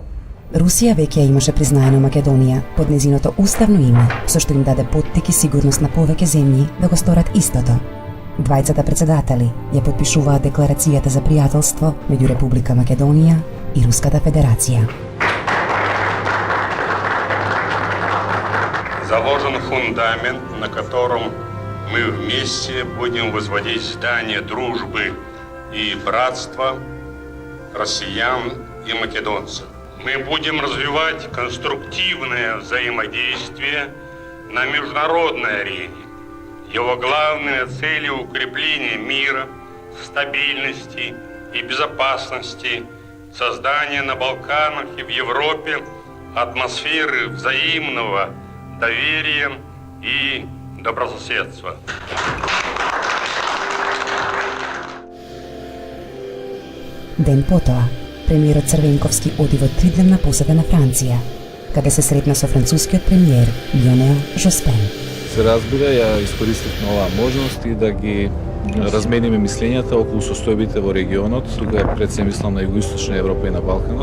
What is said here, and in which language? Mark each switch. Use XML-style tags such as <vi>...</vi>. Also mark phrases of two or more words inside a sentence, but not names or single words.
<mk>Русија веќе имаше признаено Македонија под незиното уставно име, со што им даде поттик и сигурност на повеќе земји да го сторат истото. Двајцата председатели ја потпишуваат декларацијата за пријателство меѓу Република Македонија и Руската Федерација.</mk> <ru>заложен фундамент, на котором мы вместе будем возводить здание дружбы и братства россиян и македонцев. Мы будем развивать конструктивное взаимодействие на международной арене. Его главные цели – укрепление мира, стабильности и безопасности, создание на Балканах и в Европе атмосферы взаимного доверия и добрососедства.</ru> <mk>Ден потоа, премиерот Црвенковски оди во 3-дневна посета на Франција, каде се сретна со францускиот премиер Лионел Жоспен. Се разбира, ја искористив на оваа можност и да ги размениме мислењата околу состојбите во регионот, тука пред се мислам на Југоисточна Европа и на Балканот.</mk>